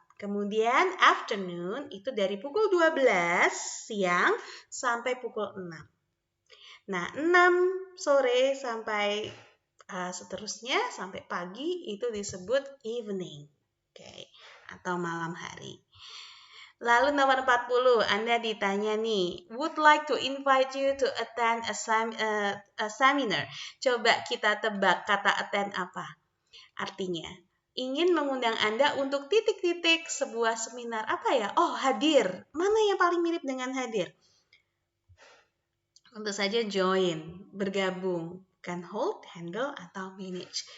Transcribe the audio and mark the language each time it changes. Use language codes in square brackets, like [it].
[id] Kemudian afternoon itu dari pukul 12 siang sampai pukul 6. Nah, 6 sore sampai seterusnya sampai pagi itu disebut evening. Oke, atau malam hari. Lalu nomor 40, Anda ditanya nih, [en] would like to invite you to attend a seminar. [id] Coba kita tebak kata attend apa? Artinya, ingin mengundang Anda untuk titik-titik sebuah seminar. Apa ya? Oh, hadir. Mana yang paling mirip dengan hadir? Tentu saja join, bergabung. Bukan hold, handle, atau manage.